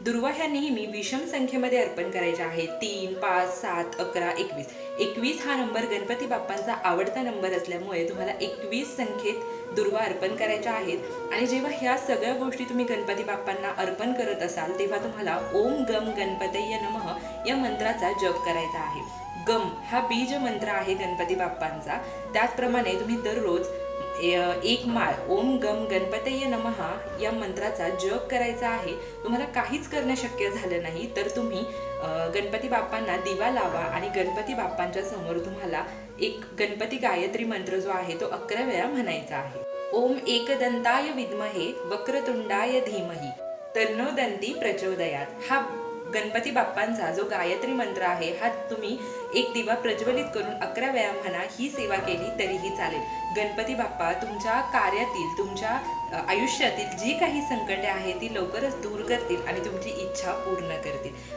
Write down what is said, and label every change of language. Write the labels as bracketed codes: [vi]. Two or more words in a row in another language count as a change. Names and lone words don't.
[mr] दुर्वा ह्या नेहमी विषम संख्येमध्ये अर्पण करायच्या आहेत। 3, 5, 7, 11, 21। 21 हा नंबर गणपती बाप्पांचा आवडता नंबर असल्यामुळे तुम्हाला 21 संख्येत दुर्वा अर्पण करायच्या आहेत। आणि जेव्हा ह्या सगळ्या गोष्टी तुम्ही गणपती बाप्पांना अर्पण करत असाल तेव्हा तुम्हाला [sa] ओम गम गणपतये नमः [mr] या मंत्राचा जप करायचा आहे। गम हा बीज मंत्र आहे गणपती बाप्पांचा। त्याचप्रमाणे तुम्ही दररोज एक माळ [sa] ओम गम गणपतये नमः [mr] या मंत्राचा जप करायचा आहे। तुम्हाला काहीच करणं शक्य झालं नाही तर तुम्ही गणपती बाप्पांना दिवा लावा आणि गणपती बाप्पांच्या समोर तुम्हाला एक गणपती गायत्री मंत्र जो आहे तो 11 वेळा म्हणायचा आहे। [sa] ओम एकदंताय विद्महे वक्रतुंडाय धीमहि तन्नो दंती प्रचोदयात [mr] हा गणपती बाप्पांचा जो गायत्री मंत्र आहे हा तुम्ही एक दिवा प्रज्वलित करून 11 वेळा म्हणा। ही सेवा केली तरीही चालेल। गणपती बाप्पा तुमच्या कार्यातील, तुमच्या आयुष्यातील जी काही संकटे आहेत ती लवकरच दूर करतील आणि तुमची इच्छा पूर्ण करतील।